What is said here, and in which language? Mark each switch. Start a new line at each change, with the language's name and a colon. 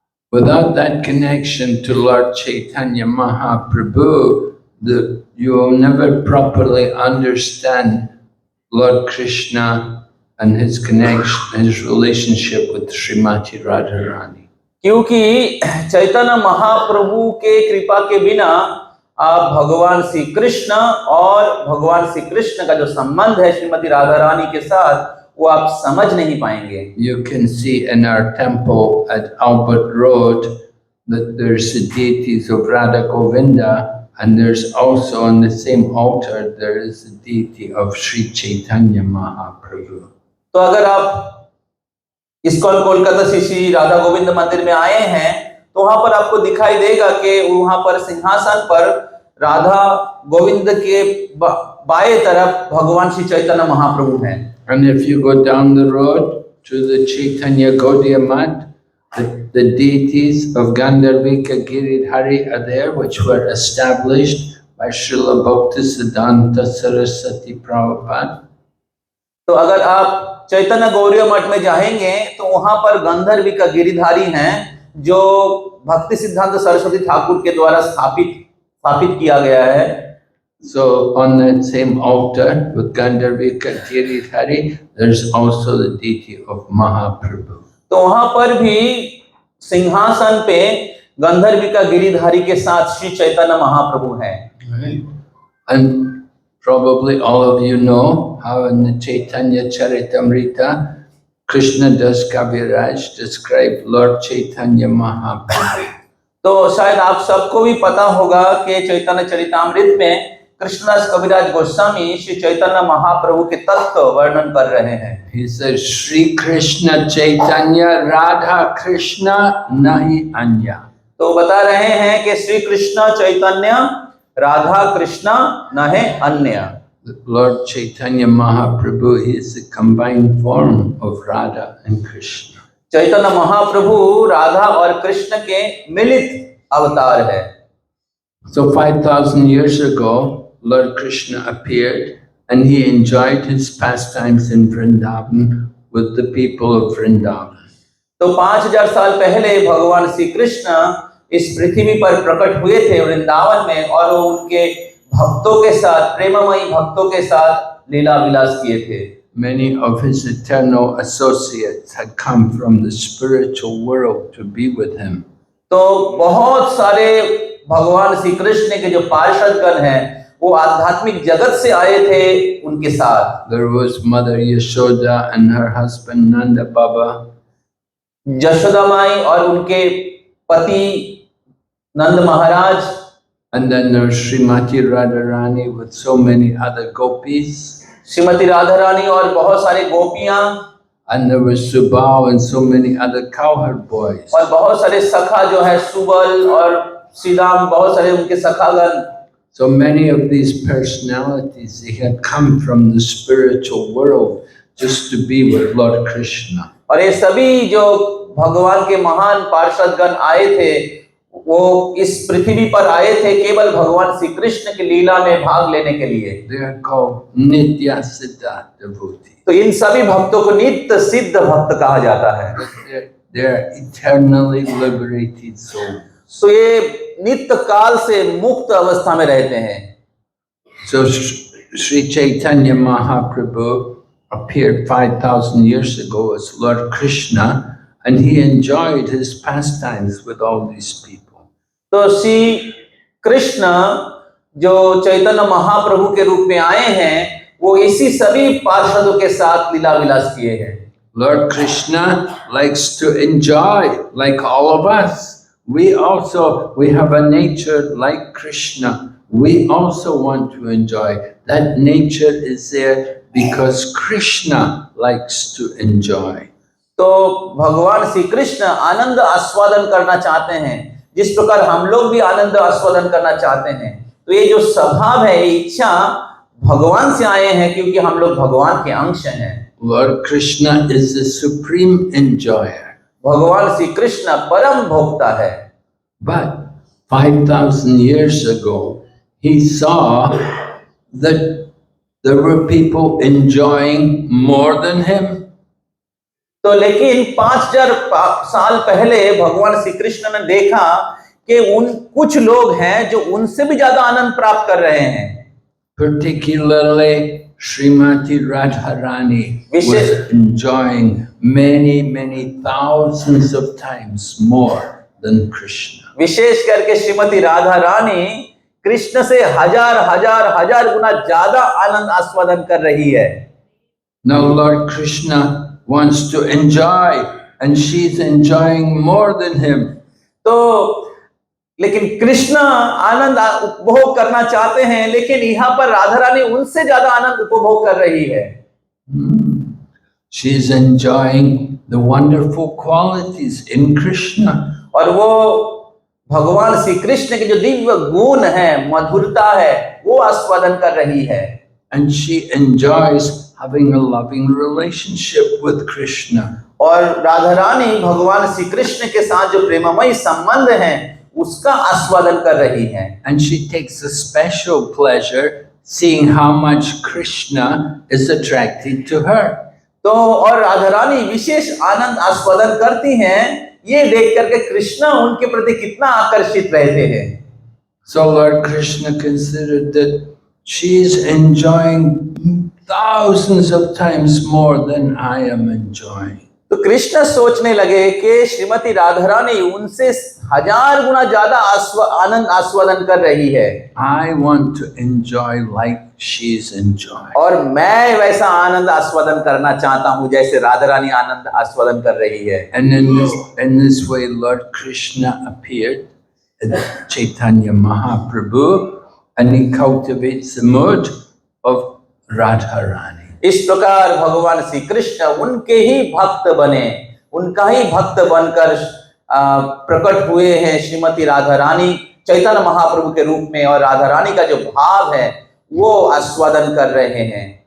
English: Without that connection to Lord Chaitanya Mahaprabhu, you will never properly understand Lord Krishna and his connection, his relationship with Srimati Radharani.
Hindi: क्योंकि चैतन्य महाप्रभु के कृपा के बिना आप भगवान श्री कृष्ण और भगवान श्री कृष्ण का जो संबंध है श्रीमती राधा रानी के साथ, वो आप समझ नहीं पाएंगे।
English: You can see in our temple at Albert Road that there's the deities of Radha Govinda, and there's also on the same altar there is the deity of Sri Chaitanya Mahaprabhu.
Hindi: तो अगर आप ISKCON Kolkata Shri Radha Govind मंदिर में आए हैं तो वहां पर आपको दिखाई देगा कि वहां पर सिंहासन पर राधा गोविंद के बाएं तरफ भगवान श्री चैतन्य महाप्रभु हैं।
English: And if you go down the road to the Chaitanya Gaudiya Math, the deities of Gandharvika Giridhari are there, which were established by Srila Bhaktisiddhanta Saraswati Prabhupada.
Hindi: तो अगर आप चैतन्य गौड़ीय मठ में जाएंगे तो वहां पर गंधर्विका गिरिधारी हैं जो भक्ति सिद्धांत सरस्वती ठाकुर के द्वारा स्थापित किया गया है।
English: So on that same altar with Gandharvika Giridhari, there's also the deity of Mahaprabhu.
Hindi: तो वहां पर भी सिंहासन पे गंधर्विका गिरिधारी के साथ श्री चैतन्य महाप्रभु हैं।
English: And probably all of you know how in the Chaitanya Charitamrita, Krishna Das Kaviraj described Lord Chaitanya Mahaprabhu.
Hindi: तो शायद आप सबको भी पता होगा कि चैतन्य चरितामृत में कृष्णदास कविराज गोस्वामी श्री चैतन्य महाप्रभु के तत्व वर्णन कर रहे हैं।
English: He says,
Bangla: Shri Krishna Chaitanya Radha Krishna Nahi Anya.
Hindi: तो बता रहे हैं कि
Bangla: श्री कृष्ण चैतन्य राधा कृष्ण न है अन्य।
English: Lord Chaitanya Mahaprabhu, he is the combined form of Radha and Krishna.
Hindi: Chaitanya Mahaprabhu Radha और कृष्ण के मिलित अवतार है।
English: So 5,000 years ago, Lord Krishna appeared and he enjoyed his pastimes in Vrindavan with the people of Vrindavan.
Hindi: तो 5000 साल पहले भगवान श्री कृष्ण इस पृथ्वी पर प्रकट हुए थे वृंदावन में और वो उनके भक्तों के साथ, प्रेममयी भक्तों के साथ लीला विलास किए थे।
English: Many of his eternal associates had come from the spiritual world to be with him.
Hindi: तो बहुत सारे भगवान श्री कृष्ण के जो पार्षदगण हैं वो आध्यात्मिक जगत से आए थे उनके साथ।
English: There was Mother Yashoda and her husband Nanda Baba.
Hindi: Yashoda माई और उनके पति नंद महाराज,
English: And then there's Srimati Radharani with so many other gopis.
Hindi: Shrimati Radha Rani और बहुत सारे गोपियां,
English: And there was Subal and so many other cowherd boys.
Hindi: और बहुत सारे सखा जो है सुबल और श्रीराम, बहुत सारे उनके सखागण.
English: So many of these personalities, they had come from the spiritual world just to be with Lord Krishna.
Hindi: और ये सभी जो भगवान के महान पार्षदगण आए थे, वो इस पृथ्वी पर आए थे केवल भगवान श्री कृष्ण की लीला में भाग लेने के लिए.
English: They are called Nitya Siddha devotees.
Hindi: तो इन सभी भक्तों को नित्य सिद्ध भक्त कहा जाता है.
English: They are eternally liberated souls.
Hindi: तो ये नित्य काल से मुक्त अवस्था में रहते हैं.
English: So Sri Chaitanya Mahaprabhu appeared 5,000 years ago as Lord Krishna, and he enjoyed his pastimes with all these people.
Hindi: तो श्री कृष्ण जो चैतन्य महाप्रभु के रूप में आए हैं, वो इसी सभी पार्षदों के साथ लीला विलास किए हैं.
English: Lord Krishna likes to enjoy like all of us. We have a nature like Krishna. We also want to enjoy. That nature is there because Krishna likes to enjoy.
Hindi: तो भगवान श्री कृष्ण आनंद आस्वादन करना चाहते हैं, जिस प्रकार हम लोग भी आनंद आस्वादन करना चाहते हैं. तो ये जो स्वभाव है, ये इच्छा भगवान से आए हैं, क्योंकि हम लोग भगवान के अंश हैं.
English: Lord Krishna is the supreme enjoyer.
Hindi: भगवान श्री कृष्ण परम भोक्ता है.
English: But 5,000 years ago, he saw that there were people enjoying more than him.
Hindi: तो लेकिन 5000 साल पहले भगवान श्री कृष्ण ने देखा कि कुछ लोग हैं जो उनसे भी ज्यादा आनंद प्राप्त कर रहे हैं.
English: Particularly Srimati Radharani was enjoying many thousands of times more than Krishna.
Hindi: विशेष करके श्रीमती राधा रानी कृष्ण से हजार गुना ज्यादा आनंद आस्वादन कर रही है.
English: Now Lord Krishna wants to enjoy and she's enjoying more than him.
Hindi: तो लेकिन कृष्ण आनंद उपभोग करना चाहते हैं, लेकिन यहाँ पर राधा रानी उनसे ज्यादा आनंद उपभोग कर रही है.
English: She is enjoying the wonderful qualities in Krishna.
Hindi: और वो भगवान श्री कृष्ण के जो दिव्य गुण है, मधुरता है, वो आस्वादन कर रही है.
English: And she enjoys having a loving relationship with Krishna.
Hindi: और राधा रानी भगवान श्री कृष्ण के साथ जो प्रेममय संबंध है, उसका आस्वादन कर रही है.
English: And she takes a special pleasure seeing how much Krishna is attracted to her.
Hindi: तो और राधा रानी विशेष आनंद आस्वादन करती हैं, ये देख करके कृष्ण उनके प्रति कितना आकर्षित रहते हैं.
English: So Lord Krishna considered that she is enjoying thousands of times more than I am enjoying.
Hindi: तो कृष्ण सोचने लगे कि श्रीमती राधा रानी उनसे 1000 गुना ज्यादा आनंद आस्वादन कर रही है.
English: I want to enjoy like she is enjoying.
Hindi: और मैं वैसा आनंद आस्वादन करना चाहता हूँ जैसे राधा रानी आनंद आस्वादन कर रही है.
English: And in this way Lord Krishna appeared as Chaitanya Mahaprabhu and he cultivates the mood of Radharani.
Hindi: इस प्रकार भगवान श्री कृष्ण उनके ही भक्त बने, उनका ही भक्त बनकर प्रकट हुए हैं श्रीमती राधा रानी चैतन्य महाप्रभु के रूप में, और राधा रानी का जो भाव है वो आस्वादन कर रहे हैं.